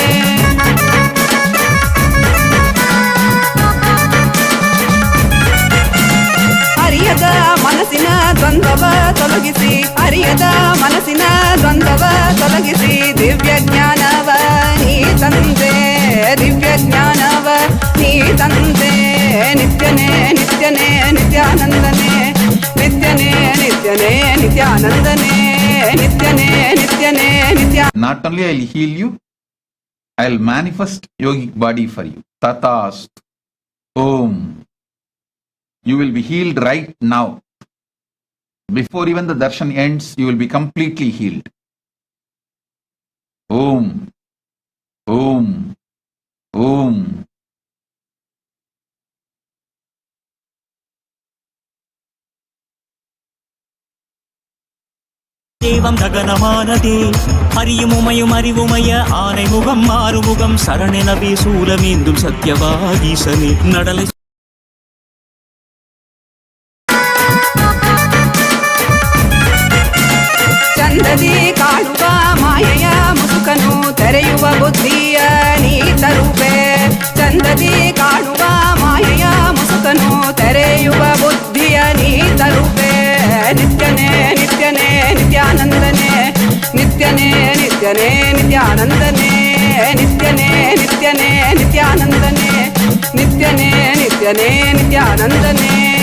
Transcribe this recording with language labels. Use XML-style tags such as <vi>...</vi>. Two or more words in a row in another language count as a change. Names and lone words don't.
<kn>ಅರಿಯದ ಮನಸ್ಸಿನ ದ್ವಂದ್ವವ ತೊಲಗಿಸಿ ಅರಿಯದ ಮನಸ್ಸಿನ ದ್ವಂದ್ವವ ತೊಲಗಿಸಿ ದಿವ್ಯ ಜ್ಞಾನವ ನೀ ತಂದೆ ದಿವ್ಯ ಜ್ಞಾನವ ನೀ ತಂದೆ ನಿತ್ಯನೇ ನಿತ್ಯನೇ ನಿತ್ಯಾನಂದನೇ ನಿತ್ಯನೇ ನಿತ್ಯನೇ ನಿತ್ಯಾನಂದನೇ ನಿತ್ಯನೇ ನಿತ್ಯನೇ ನಿತ್ಯ.</kn> <en>Not only I'll heal you, I'll manifest yogic body for you.</en> <sa>Tatast. Om.</sa> <en>You will be healed right now. Before even the darshan ends, you will be completely healed.</en> <sa>Om. Om. Om.</sa> <ta>தேவம் ககனமானதே அறியுமுமையும் அறிவுமய ஆனை முகம் மாறுமுகம் சரணெனவே சூலமேந்தும் சத்யவாகீசனே நடலை</ta> <kn>ಚಂದದಿ ಕಾಣುವ ಮಾಯೆಯ ಮುಸುಕನು ತೆರೆಯುವ ಬುದ್ಧಿಯ ನೀ ತರುವೆ ಚಂದದಿ ಕಾಣುವ ಮಾಯೆಯ ಮುಸುಕನು ತೆರೆಯುವ ಬುದ್ಧಿಯ ನೀ ತರುವೆ ನಿತ್ಯನೇ ನಿತ್ಯನೇ ನಿತ್ಯಾನಂದನೇ ನಿತ್ಯನೇ ನಿತ್ಯನೇ ನಿತ್ಯಾನಂದನೇ ನಿತ್ಯನೇ ನಿತ್ಯನೇ ನಿತ್ಯಾನಂದನೇ ನಿತ್ಯನೇ ನಿತ್ಯನೇ ನಿತ್ಯಾನಂದನೇ</kn>